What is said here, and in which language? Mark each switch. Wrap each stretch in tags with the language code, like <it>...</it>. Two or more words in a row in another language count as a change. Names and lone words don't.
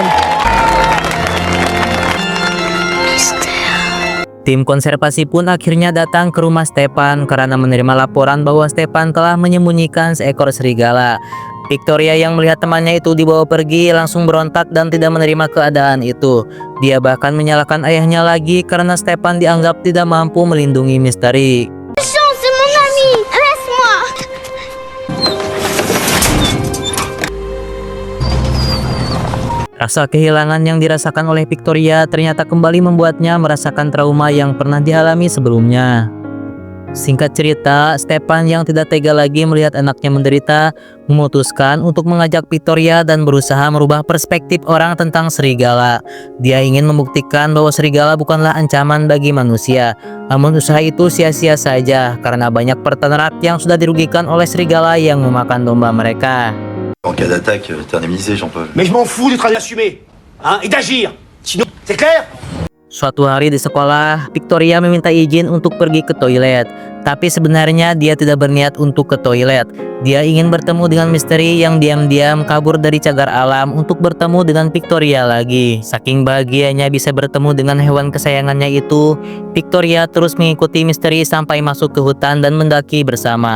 <id>Tim konservasi pun akhirnya datang ke rumah Stepan karena menerima laporan bahwa Stepan telah menyembunyikan seekor serigala. Victoria yang melihat temannya itu dibawa pergi langsung berontak dan tidak menerima keadaan itu. Dia bahkan menyalahkan ayahnya lagi karena Stepan dianggap tidak mampu melindungi Misteri.</id> <fr>C'est mon ami. Laisse-moi.</fr> <id>Rasa kehilangan yang dirasakan oleh Victoria ternyata kembali membuatnya merasakan trauma yang pernah dialami sebelumnya. Singkat cerita, Stepan yang tidak tega lagi melihat anaknya menderita, memutuskan untuk mengajak Victoria dan berusaha merubah perspektif orang tentang serigala. Dia ingin membuktikan bahwa serigala bukanlah ancaman bagi manusia. Namun usaha itu sia-sia saja karena banyak peternak yang sudah dirugikan oleh serigala yang memakan domba mereka.</id> <fr>En cas d'attaque, t'es indemnisé, Jean-Paul. Mais je m'en fous du travail assumé, hein, et d'agir. Sinon, c'est clair?</fr> <id>Suatu hari di sekolah, Victoria meminta izin untuk pergi ke toilet. Tapi sebenarnya dia tidak berniat untuk ke toilet. Dia ingin bertemu dengan Misteri yang diam-diam kabur dari cagar alam untuk bertemu dengan Victoria lagi. Saking bahagianya bisa bertemu dengan hewan kesayangannya itu, Victoria terus mengikuti Misteri sampai masuk ke hutan dan mendaki bersama.</id>